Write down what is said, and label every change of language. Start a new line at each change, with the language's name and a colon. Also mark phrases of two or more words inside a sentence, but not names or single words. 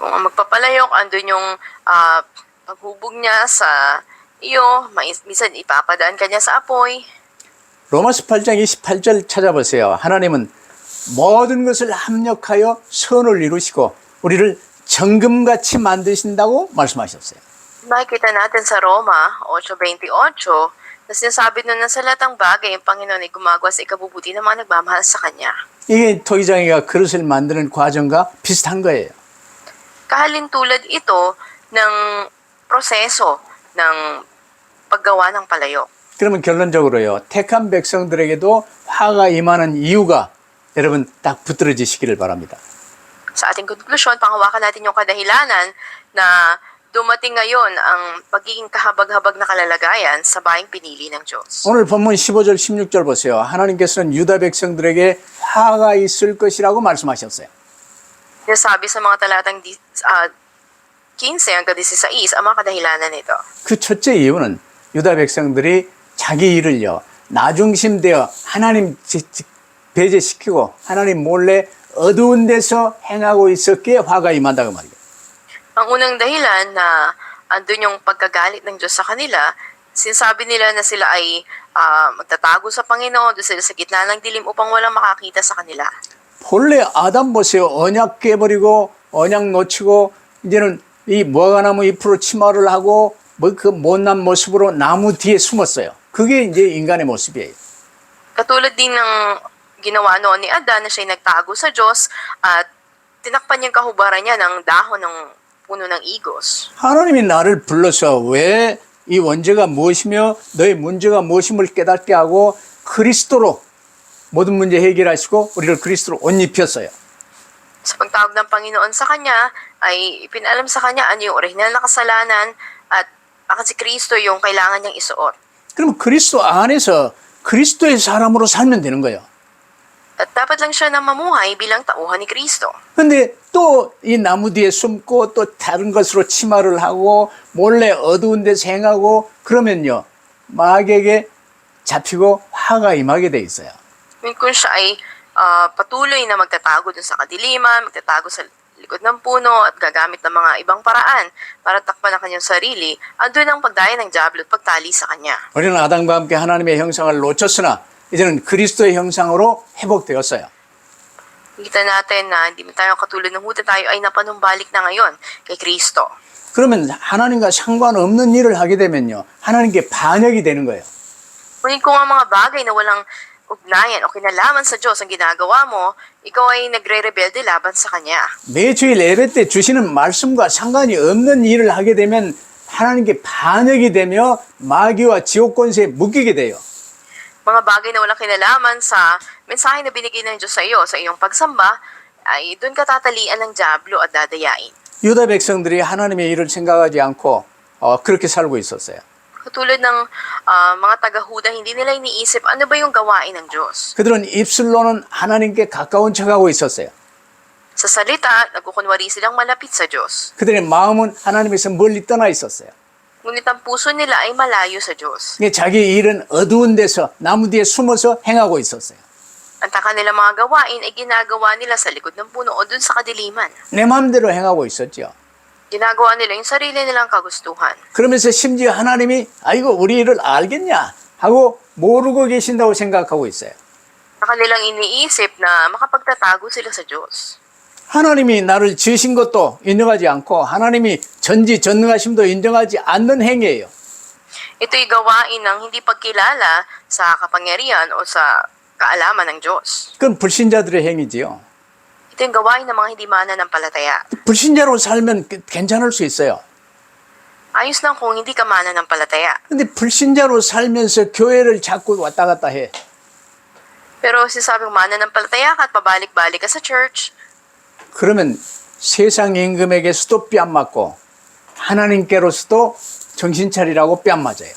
Filipino: Kung ang magpapalayok, andun yung paghubog niya sa iyo, minsan ipapadaan ka niya sa apoy.
Korean: 로마서 8장 28절 찾아보세요. 하나님은 모든 것을 합력하여 선을 이루시고 우리를 정금같이 만드신다고 말씀하셨어요.
Filipino: Makikita natin sa Roma 8:28 na sinasabi nun na sa lahat ng bagay, ang Panginoon ay gumagawa sa ikabubuti ng mga nagmamahal sa Kanya.
Korean: 이게 토기장이가 그릇을 만드는 과정과 비슷한 거예요.
Filipino: Kahalintulad ito ng proseso ng paggawa ng palayok.
Korean: 그러면 결론적으로요. 택한 백성들에게도 화가 임하는 이유가 여러분 딱 붙들어지시기를 바랍니다.
Filipino: Sa ating konklusyon, panghawakan natin yung kadahilanan na dumating ngayon ang pagiging kahabag-habag na kalalagayan sa bayang pinili ng Diyos.
Korean: 오늘 본문 15절 16절 보세요. 하나님께서는 유다 백성들에게 화가 있을 것이라고 말씀하셨어요.
Filipino: Sinasabi sa mga talatang 15 hanggang 16 ang mga kadahilanan nito.
Korean: 그 첫째 이유는 유다 백성들이 자기 일을요. 나중심되어 하나님 배제시키고 하나님 몰래 어두운 데서 행하고 있었기에 화가 임한다고 말이에요.
Filipino: Ang unang dahilan na andun yung pagkagalit ng Diyos sa kanila, sinasabi nila na sila ay magtatago sa Panginoon, doon sila sa gitna ng dilim upang walang makakita sa kanila.
Korean: 본래 아담 보세요. 언약 깨버리고 언약 놓치고 이제는 이 무화과나무 잎으로 치마를 하고 뭐 그 못난 모습으로 나무 뒤에 숨었어요. 그게 이제 인간의 모습이에요.
Filipino: Katulad din ng ginawa noon ni Adan na siya'y nagtago sa Diyos at tinakpan niyang kahubaran niya ng dahon ng puno ng igos.
Korean: 하나님이 나를 불러서 왜 이 원죄가 무엇이며 너의 문제가 무엇임을 깨닫게 하고 그리스도로 모든 문제 해결하시고 우리를 그리스도로 옷 입혔어요.
Filipino: Sa pagtawag ng Panginoon sa kanya, ay ipinalam sa kanya ano yung orihinal na kasalanan at bakit si Kristo yung kailangan niyang isuot.
Korean: 그러면 그리스도 안에서 그리스도의 사람으로 살면 되는 거예요.
Filipino: At dapat lang siya na mamuhay bilang tauhan ni Kristo.
Korean: 근데 또 이 나무 뒤에 숨고 또 다른 것으로 치마를 하고 몰래 어두운 데서 행하고 그러면요. 마귀에게 잡히고 화가 임하게 돼 있어요.
Filipino: Kung siya ay patuloy na magtatago dun sa kadiliman, magtatago sa likod ng puno at gagamit ng mga ibang paraan para takpan ang kanyang sarili, andun ang pagdaya ng diablo at pagtali sa kanya.
Korean: 우리는 아담과 함께 하나님의 형상을 놓쳤으나 이제는 그리스도의 형상으로 회복되었어요.
Filipino: Kita natin na hindi man tayo katulad ng huta, tayo ay napanumbalik na ngayon kay Kristo.
Korean: 그러면 하나님과 상관없는 일을 하게 되면요. 하나님께 반역이 되는 거예요.
Filipino: Ngunit kung ang mga bagay na walang ugnayan o kinalaman sa Diyos ang ginagawa mo, ikaw ay nagre-rebelde laban sa Kanya.
Korean: 매주일 예배 때 주시는 말씀과 상관이 없는 일을 하게 되면 하나님께 반역이 되며 마귀와 지옥 권세에 묶이게 돼요.
Filipino: Mga bagay na walang kinalaman sa mensahe na binigay ng Diyos sa iyo, sa iyong pagsamba, ay doon ka tatalian ng diablo at dadayain.
Korean: 유다 백성들이 하나님의 일을 생각하지 않고 그렇게 살고 있었어요.
Filipino: Katulad ng mga taga-Huda, hindi nila iniisip ano ba yung gawain ng Diyos.
Korean: 그들은 입술로는 하나님께 가까운 척하고 있었어요.
Filipino: Sa salita, nagkukunwari silang malapit sa Diyos.
Korean: 그들의 마음은 하나님에서 멀리 떠나 있었어요.
Filipino: Ngunit ang puso nila ay malayo sa Diyos.
Korean: 자기 일은 어두운 데서 나무 뒤에 숨어서 행하고 있었어요.
Filipino: Ang kanilang mga gawain ay ginagawa nila sa likod ng puno o dun sa kadiliman.
Korean: 내 마음대로 행하고 있었죠.
Filipino: Ginagawa nila yung sarili nilang kagustuhan.
Korean: 그러면서 심지어 하나님이 아이고 우리 일을 알겠냐 하고 모르고 계신다고 생각하고 있어요.
Filipino: Na kanilang iniisip na makapagtatago sila sa Diyos.
Korean: 하나님이 나를 지으신 것도 인정하지 않고 하나님이 전지전능하심도 인정하지 않는 행위예요.
Filipino: Ito'y gawain ng hindi pagkilala sa kapangyarihan o sa kaalaman ng Diyos.
Korean: 그건 불신자들의 행위지요.
Filipino: Ito yung gawain ng mga hindi mananampalataya.
Korean: 불신자로 살면 괜찮을 수 있어요.
Filipino: Ayos lang kung hindi ka mananampalataya.
Korean: 근데 불신자로 살면서 교회를 자꾸 왔다 갔다 해.
Filipino: Pero sisabing mananampalataya ka at pabalik-balik ka sa church,
Korean: 그러면 세상 임금에게서도 뺨 맞고 하나님께로서도 정신 차리라고 뺨 맞아요.